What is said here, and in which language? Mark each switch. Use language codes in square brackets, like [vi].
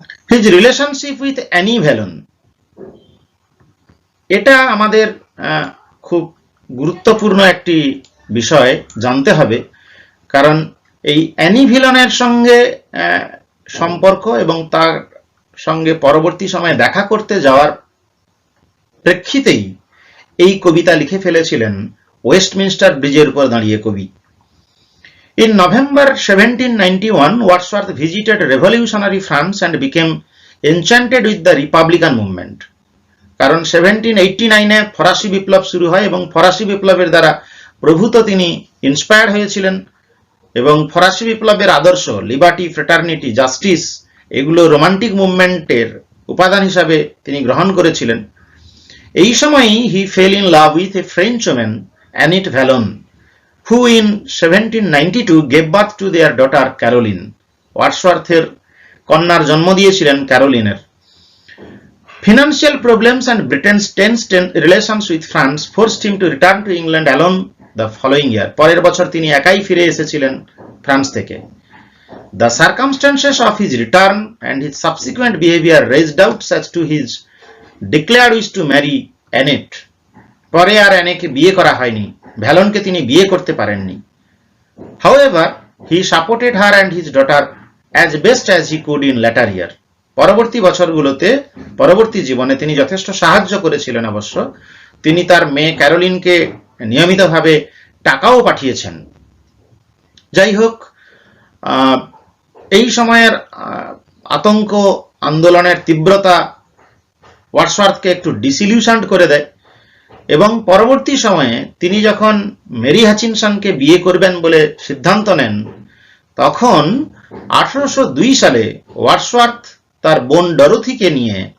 [en] His relationship with Annie Vallon, [bn] এটা আমাদের খুব গুরুত্বপূর্ণ একটি বিষয় জানতে হবে, কারণ এই অ্যানি ভিলনের সঙ্গে সম্পর্ক এবং তার সঙ্গে পরবর্তী সময়ে দেখা করতে যাওয়ার প্রেক্ষিতেই এই কবিতা লিখে ফেলেছিলেন ওয়েস্টমিনস্টার ব্রিজের উপর দাঁড়িয়ে কবি। [en] In November 1791, Wordsworth visited revolutionary France and became enchanted with the Republican movement. [bn] কারণ 1789-এ ফরাসি বিপ্লব শুরু হয় এবং ফরাসি বিপ্লবের দ্বারা প্রভূত তিনি ইন্সপায়ার্ড হয়েছিলেন এবং ফরাসি বিপ্লবের আদর্শ লিবার্টি, ফ্রেটার্নিটি, জাস্টিস এগুলো রোমান্টিক মুভমেন্টের উপাদান হিসাবে তিনি গ্রহণ করেছিলেন এই সময়ই [en] he fell in love with a French woman, Annette Vallon, who in 1792 gave birth to their daughter Caroline. [bn] ওয়ার্ডসওয়ার্থের কন্যার জন্ম দিয়েছিলেন ক্যারোলিনের। [en] Financial problems and Britain's tense relations with France forced him to return to England alone the following year. [bn] পরের বছর তিনি একাই ফিরে এসেছিলেন France থেকে। [en] The circumstances of his return and his subsequent behavior raised doubts as to his declared wish to marry Annette. [bn] পরে আর অ্যানেকে বিয়ে করা হয়নি, ভ্যালনকে তিনি বিয়ে করতে পারেননি। [en] However, he supported her and his daughter as best as he could in later year. [bn] পরবর্তী বছরগুলোতে, পরবর্তী জীবনে তিনি যথেষ্ট সাহায্য করেছিলেন। অবশ্য তিনি তার মেয়ে ক্যারোলিনকে নিয়মিতভাবে টাকাও পাঠিয়েছেন। যাই হোক, এই সময়ের আতঙ্ক, আন্দোলনের তীব্রতা ওয়ার্ডসওয়ার্থকে একটু ডিসিলিউশন করে দেয় এবং পরবর্তী সময়ে তিনি যখন মেরি হাচিনসনকে বিয়ে করবেন বলে সিদ্ধান্ত নেন, তখন 1802 সালে ওয়ার্ডসওয়ার্থ তার বোন ডরোথিকে নিয়ে